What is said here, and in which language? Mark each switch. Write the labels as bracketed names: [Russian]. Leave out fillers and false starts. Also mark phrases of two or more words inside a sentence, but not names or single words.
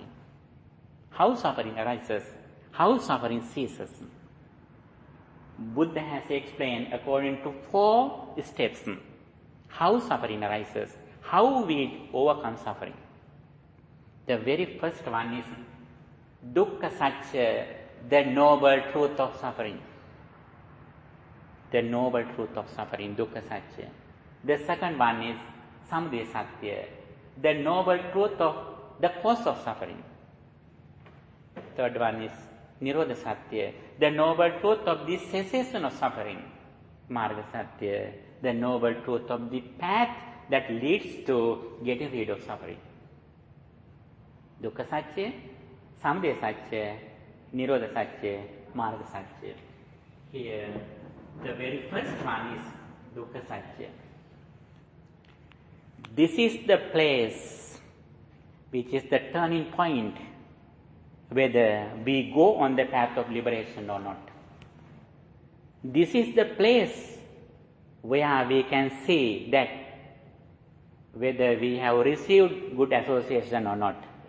[English] How suffering arises, how suffering ceases. Buddha has explained according to 4 steps how suffering arises, how we overcome suffering. The very first one is [Sanskrit] dukkha satya, [English] the noble truth of suffering. The noble truth of suffering, [Sanskrit] dukkha satya. [English] The second one is [Sanskrit] samudaya satya, [English] the noble truth of the cause of suffering. Third one is [Sanskrit] nirodha satya, [English] the noble truth of the cessation of suffering. [Sanskrit] Marga satya, [English] the noble truth of the path that leads to getting rid of suffering. [Sanskrit] Dukkha satya, samudaya satya, nirodha satya, marga satya. [English] Here, the very first one is [Sanskrit] dukkha satya. [English] This is the place which is the turning point whether we go on the path of liberation or not. This is the place where we can see that whether we have received good association or not.